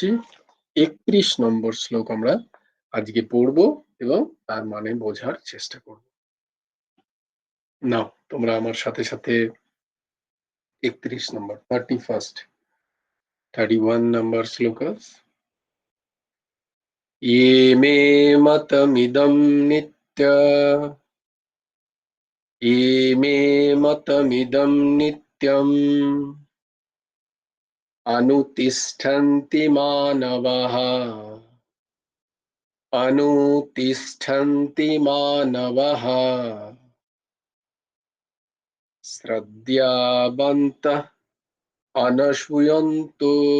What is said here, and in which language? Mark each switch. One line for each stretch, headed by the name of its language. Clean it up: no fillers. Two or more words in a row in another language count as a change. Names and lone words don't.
Bangla: 31 নম্বর শ্লোক আমরা আজকে পড়বো এবং তার মানে বোঝার চেষ্টা করব। নাও তোমরা আমার সাথে সাথে 31 নম্বর 31 নম্বর শ্লোক।
Sanskrit: ये मे मतमिदं नित्य ये मे मतमिदं नित्यम् अनुतिष्ठन्ति मानवः अनुतिष्ठन्ति मानवः श्रद्धावन्तः अनशूयन्तो